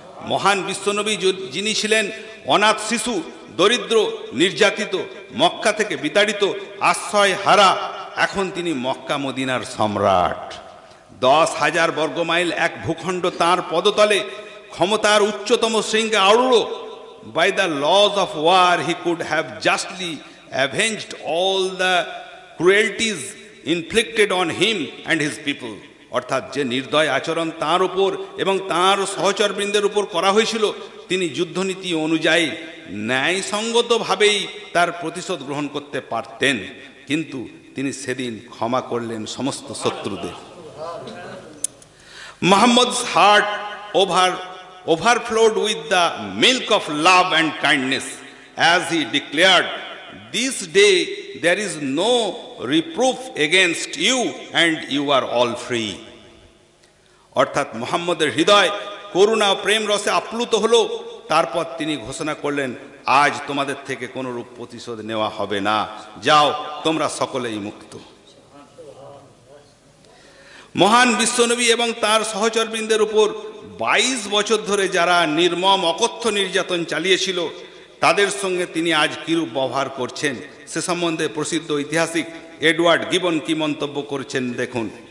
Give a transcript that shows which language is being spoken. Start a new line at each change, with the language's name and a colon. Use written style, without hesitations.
Bangla: মহান বিশ্বনবী যিনি ছিলেন অনাথ শিশু, দরিদ্র, নির্যাতিত, মক্কা থেকে বিতাড়িত, আশ্রয় হারা, এখন তিনি মক্কা মদিনার সম্রাট। 10,000 বর্গমাইল এক ভূখণ্ড তাঁর পদতলে, ক্ষমতার উচ্চতম শৃঙ্গে আড়ুড়ো।
English: By the laws of war he could have justly avenged all the cruelties inflicted on him and his people.
Bangla: অর্থাৎ যে নির্দয় আচরণ তাঁর উপর এবং তাঁর সহচরবৃন্দের উপর করা হয়েছিল, তিনি যুদ্ধনীতি অনুযায়ী ন্যায়সঙ্গতভাবেই তার প্রতিশোধ গ্রহণ করতে পারতেন, কিন্তু তিনি সেদিন ক্ষমা করলেন সমস্ত শত্রুদের।
English: Muhammad's heart overflowed with the milk of love and kindness, as he declared, "This day there is no reproof against you and you are all free."
Bangla: অর্থাৎ মুহাম্মদের হৃদয় করুণা ও প্রেম রসে আপ্লুত হলো। তারপর তিনি ঘোষণা করলেন, আজ তোমাদের থেকে কোনো রূপ প্রতিশোধ নেওয়া হবে না, যাও তোমরা সকলেই মুক্ত। মহান বিশ্বনবী এবং তার সহচরবৃন্দের উপর 22 বছর ধরে যারা নির্মম অকথ্য নির্যাতন চালিয়েছিল, তাদের সঙ্গে তিনি আজ কিরূপ ব্যবহার করছেন সে সম্বন্ধে প্রসিদ্ধ ঐতিহাসিক এডওয়ার্ড গিবন কি মন্তব্য করেছেন দেখুন।